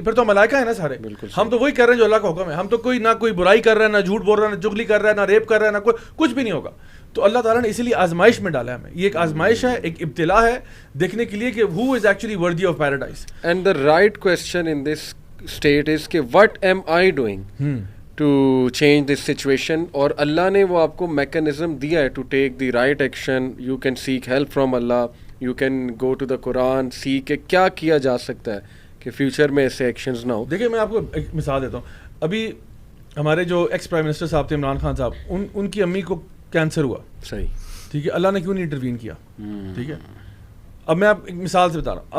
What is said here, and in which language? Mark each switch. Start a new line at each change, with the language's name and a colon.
Urdu: پھر تو ملائکہ ہیں نا سارے. ہم تو وہی کر رہے ہیں جو اللہ کا حکم ہے. ہم تو کوئی نہ کوئی برائی کر رہا ہے, نہ جھوٹ بول رہا ہے, نہ چگلی کر رہا ہے, نہ ریپ کر رہا ہے, نہ کچھ بھی نہیں ہوگا. تو اللہ تعالیٰ نے اسی لیے آزمائش میں ڈالا ہے ہمیں. یہ ایک آزمائش ہے, ایک ابتلا ہے دیکھنے کے لیے کہ
English: who is actually worthy of paradise. And the right question in this state is کہ what am I doing to change this situation,
Urdu: اور اللہ نے وہ آپ کو میکانزم دیا ہے
English: to take the right action. You can seek help from Allah, you can go to the Quran, see
Urdu: کہ کیا کیا جا سکتا ہے کہ فیوچر میں ایسے ایکشنز نہ ہو. دیکھیں میں آپ کو ایک مثال دیتا ہوں. ابھی ہمارے جو ایکس پرائم منسٹر صاحب تھے عمران خان صاحب, ان کی امی کو کینسر ہوا. صحیح, ٹھیک ہے, اللہ نے کیوں نہیں انٹروین کیا؟ ٹھیک ہے, اب میں آپ ایک مثال سے بتا رہا ہوں.